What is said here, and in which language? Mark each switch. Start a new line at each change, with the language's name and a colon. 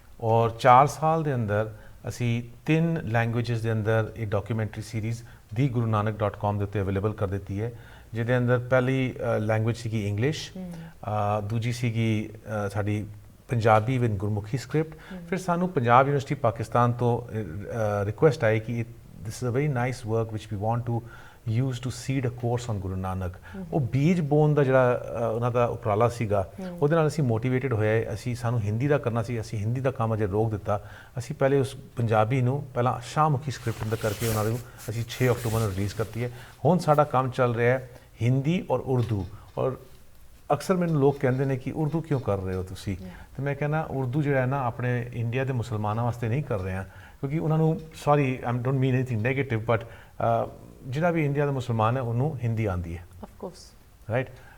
Punjabi: ਔਰ 4 ਸਾਲ ਦੇ ਅੰਦਰ ਅਸੀਂ 3 ਲੈਂਗੁਏਜਸ ਦੇ ਅੰਦਰ ਇਹ ਡਾਕੂਮੈਂਟਰੀ ਸੀਰੀਜ਼ thegurunanak.com ਦੇ ਉੱਤੇ ਅਵੇਲੇਬਲ ਕਰ ਦਿੱਤੀ ਹੈ, ਜਿਹਦੇ ਅੰਦਰ ਪਹਿਲੀ ਲੈਂਗੁਏਜ ਸੀਗੀ ਇੰਗਲਿਸ਼, ਦੂਜੀ ਸੀਗੀ ਸਾਡੀ ਪੰਜਾਬੀ ਵਿਦ ਗੁਰਮੁਖੀ ਸਕ੍ਰਿਪਟ। ਫਿਰ ਸਾਨੂੰ ਪੰਜਾਬ ਯੂਨੀਵਰਸਿਟੀ ਪਾਕਿਸਤਾਨ ਤੋਂ ਰਿਕੁਐਸਟ ਆਈ ਕਿ
English: this is a very nice work which we want to use to seed a course on Guru Nanak।
Punjabi: ਉਹ ਬੀਜ ਬੋਨ ਦਾ ਜਿਹੜਾ ਉਹਨਾਂ ਦਾ ਉਪਰਾਲਾ ਸੀਗਾ, ਉਹਦੇ ਨਾਲ ਅਸੀਂ ਮੋਟੀਵੇਟਡ ਹੋਏ। ਅਸੀਂ ਸਾਨੂੰ ਹਿੰਦੀ ਦਾ ਕਰਨਾ ਸੀ, ਅਸੀਂ ਹਿੰਦੀ ਦਾ ਕੰਮ ਅਜੇ ਰੋਕ ਦਿੱਤਾ। ਅਸੀਂ ਪਹਿਲੇ ਉਸ ਪੰਜਾਬੀ ਨੂੰ ਪਹਿਲਾਂ ਸ਼ਾਹਮੁਖੀ ਸਕ੍ਰਿਪਟ ਅੰਦਰ ਕਰਕੇ ਉਹਨਾਂ ਨੂੰ ਅਸੀਂ 6 ਅਕਤੂਬਰ ਨੂੰ ਰਿਲੀਜ਼ ਕਰਤੀ ਹੈ। ਹੁਣ ਸਾਡਾ ਕੰਮ ਚੱਲ ਰਿਹਾ ਹੈ ਹਿੰਦੀ ਔਰ ਉਰਦੂ। ਔਰ ਅਕਸਰ ਮੈਨੂੰ ਲੋਕ ਕਹਿੰਦੇ ਨੇ ਕਿ ਉਰਦੂ ਕਿਉਂ ਕਰ ਰਹੇ ਹੋ ਤੁਸੀਂ, ਤੇ ਮੈਂ ਕਹਿੰਦਾ ਉਰਦੂ ਜਿਹੜਾ ਹੈ ਨਾ ਆਪਣੇ ਇੰਡੀਆ ਦੇ ਮੁਸਲਮਾਨਾਂ ਵਾਸਤੇ ਨਹੀਂ ਕਰ ਰਹੇ ਹਾਂ, ਕਿਉਂਕਿ ਉਹਨਾਂ ਨੂੰ
English: sorry I don't mean anything negative,
Punjabi: but ਜਿਹੜਾ ਵੀ ਇੰਡੀਆ ਦਾ ਮੁਸਲਮਾਨ ਹੈ ਉਹਨੂੰ ਹਿੰਦੀ ਆਉਂਦੀ ਹੈ, ਆਫ ਕੋਰਸ, ਰਾਈਟ।